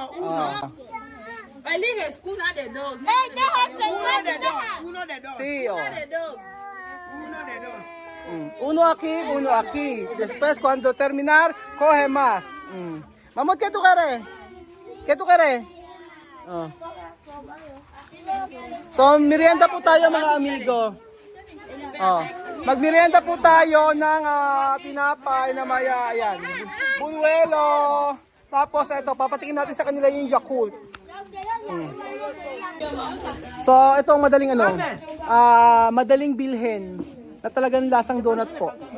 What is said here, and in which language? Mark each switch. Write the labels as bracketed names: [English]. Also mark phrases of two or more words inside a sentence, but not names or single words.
[Spanish] Oh. Aileen es una de dos. Uno de dos. Sí, oh. De dos. Uno de dos. Uno aquí. Después, cuando terminar, coge más. Vamos, ¿qué tú quieres? ¿Qué tú quieres? Oh. [Filipino] So, merienda po tayo [Spanish] mga amigo. Oh. [Filipino] Magmerienda po tayo ng tinapay na may, ayan, bunuelo. Tapos, ito, papatikin natin sa kanila yung Yakult. So, ito ang madaling madaling bilhin na talagang lasang donut po.